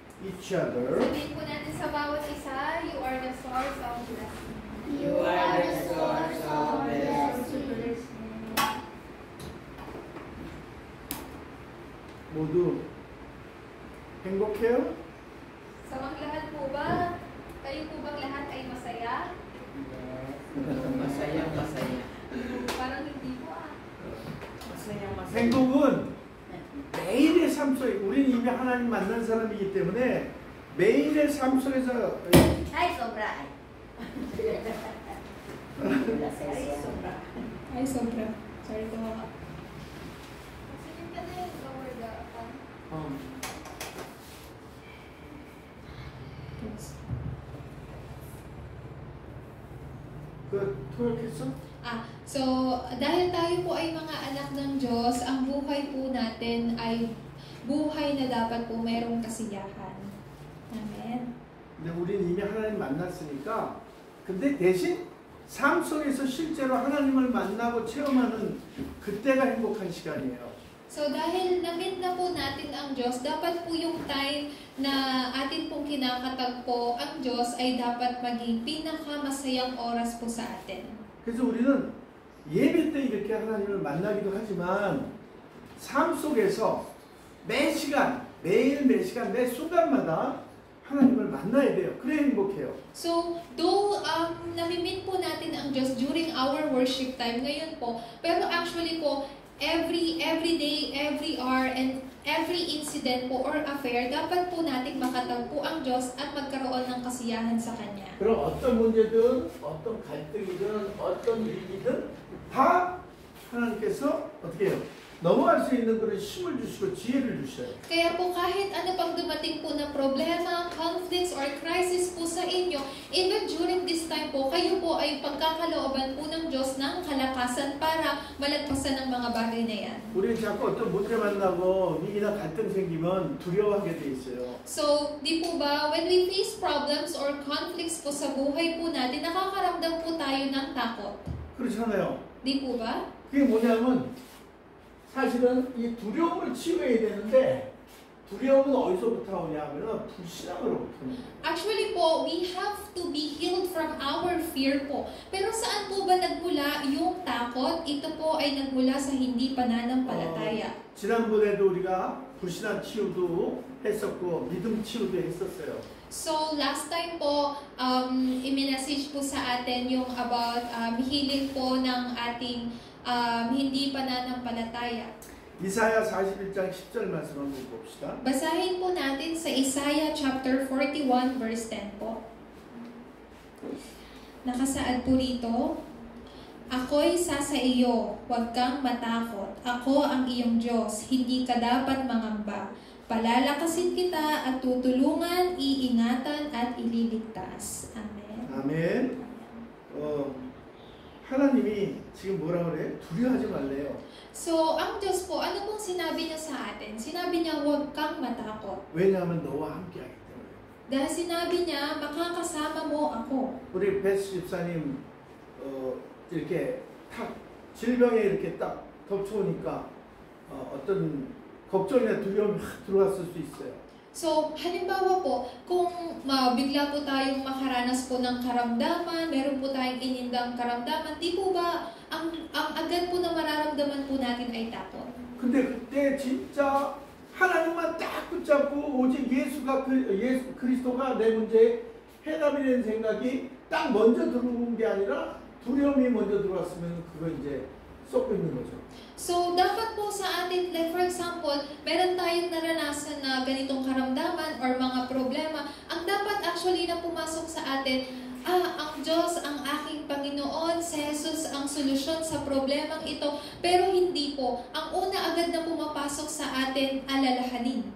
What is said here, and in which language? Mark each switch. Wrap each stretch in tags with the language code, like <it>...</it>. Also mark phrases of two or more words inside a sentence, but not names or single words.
<en>each other.</en> <tl>Sabihin po natin sa bawat isa,</tl> <en>you are the source of blessing. You are the source of blessing.</en> <ko>모두 행복해요?</ko> <tl>Sa mga lahat po ba, kayo po bang lahat ay masaya? Masaya. Parang hindi po masaya.</tl> <ko>행복은 매일의 삶 속에 우리는 이미 하나님 만난 사람이기 때문에 매일의 삶 속에서</ko> <tl>Ay, sobra. Ay, sobra. Sorry po ako. Sige ka na yung</tl> <en>lower the</en> <ko>토역했어?</ko> <tl>So, dahil tayo po ay mga anak ng Diyos, ang buhay po natin ay buhay na dapat po mayroong kasiyahan. Amen.</tl> <ko>근데 우리는 이미 하나님 만났으니까 근데 대신 삶 속에서 실제로 하나님을 만나고 체험하는 그때가 행복한 시간이에요.</ko> <tl>So, dahil na-meet na po natin ang Diyos, dapat po yung time na atin pong kinakatagpo ang Diyos ay dapat maging pinakamasayang oras po sa atin.</tl> <ko>그래서 우리는 예배 때 이렇게 하나님을 만나기도 하지만 삶 속에서 매 시간, 매일 매 시간, 매 순간마다 하나님을 만나야 돼요. 그래 행복해요.</ko> <tl>So, though nami-meet po natin ang Diyos</tl> <en>during our worship time</en> <tl>ngayon po, pero actually po,</tl> <en>every day, every hour, and every incident</en> <tl>po or affair, dapat po natin makatagpo ang Diyos at magkaroon ng kasiyahan sa Kanya.</tl> <ko>그럼 어떤 문제든, 어떤 갈등이든, 어떤 일이든 다 하나님께서 어떻게 해요? 넘어갈 수 있는 그런 힘을 주시고 지혜를 주셔요.</ko> <tl>Kaya po kahit ano pang dumating po na problema,</tl> <en>conflicts, or crisis</en> <tl>po sa inyo, even during this time po, kayo po ay pagkakalooban po ng Diyos ng kalakasan para malagpasan ang mga bagay na yan.</tl> <ko>우리는 자꾸 어떤 문제 만나고 위기나 갈등 생기면 두려워하게 돼 있어요.</ko> <tl>So, di po ba,</tl> <en>when we face problems or conflicts</en> <tl>po sa buhay po natin, nakakaramdam po tayo ng takot.</tl> <ko>그렇잖아요.</ko> <tl>Di po ba?</tl> <ko>그게 뭐냐면 사실은 이 두려움을 치유해야 되는데 두려움은 어디서부터 오냐 하면 불신앙으로부터 오는 거예요.</ko> <tl>Actually po,</tl> <en>we have to be healed from our fear po.</en> <tl>Pero saan po ba nagmula yung takot? Ito po ay nagmula sa hindi pananampalataya.</tl> <ko>지난번에도 우리가 불신앙 치유도 했었고 믿음 치유도 했었어요.</ko> <tl>So, last time po, i-message po sa atin yung</tl> <en>about healing</en> <tl>po ng ating hindi pananampalataya.</tl> <ko>이사야 41장 10절 말씀 한번 봅시다.</ko> <tl>Basahin po natin sa Isaiah chapter 41 verse 10 po. Nakasaad po rito, Ako'y sasa iyo, huwag kang matakot. Ako ang iyong Diyos, hindi ka dapat mangamba. Palalakasin kita at tutulungan, iingatan at ililigtas. Amen.</tl> <ko>아멘. 하나님이 지금 뭐라 그래? 두려워하지 말래요.</ko> <tl>So, ang Diyos po, ano pong sinabi niya sa atin? Sinabi niya, huwag kang matakot.</tl> <ko>왜냐하면 너와 함께하기 때문에.</ko> <tl>Dahil sinabi niya, makakasama mo ako.</tl> <ko>우리 베스 집사님 이렇게 탁 질병에 이렇게 딱 덮쳐오니까 어떤 걱정이나 두려움이 확 들어왔을 수 있어요.</ko> <tl>So, halimbawa po, kung bigla po tayong makaranas po ng karamdaman, meron po tayong inindang karamdaman, di po ba ang agad po na mararamdaman po natin ay takot?</tl> <ko>근데 그때 진짜 하나님만 딱 붙잡고 오직 예수 그리스도가 내 문제에 해답이라는 생각이 딱 먼저 들어온 게 아니라 두려움이 먼저 들어왔으면 그거 이제 썩고 있는 거죠.</ko> <tl>So, dapat po sa atin,</tl> <en>like for example,</en> <tl>meron tayong naranasan na ganitong karamdaman or mga problema, ang dapat actually na pumasok sa atin, ang Diyos, ang aking Panginoon, si Jesus ang solusyon sa problemang ito, pero hindi po. Ang una agad na pumapasok sa atin, alalahanin.</tl>